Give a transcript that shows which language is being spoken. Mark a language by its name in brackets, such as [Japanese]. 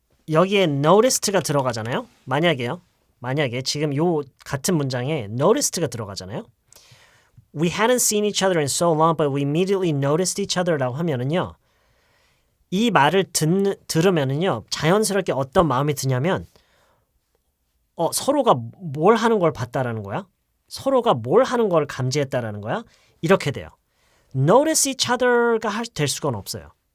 [Korean] 여기에 noticed가 들어가잖아요. 만약에 지금 요 같은 문장에 noticed가 들어가잖아요. [English] We hadn't seen each other in so long, but we immediately noticed each other [Korean] 라고 하면은요. 이 말을 들으면은요. 자연스럽게 어떤 마음이 드냐면 서로가 뭘 하는 걸 봤다라는 거야. 서로가 뭘 하는 걸 감지했다라는 거야. 이렇게 돼요. [English] Notice each other [Korean] 가 될 수가 없어요.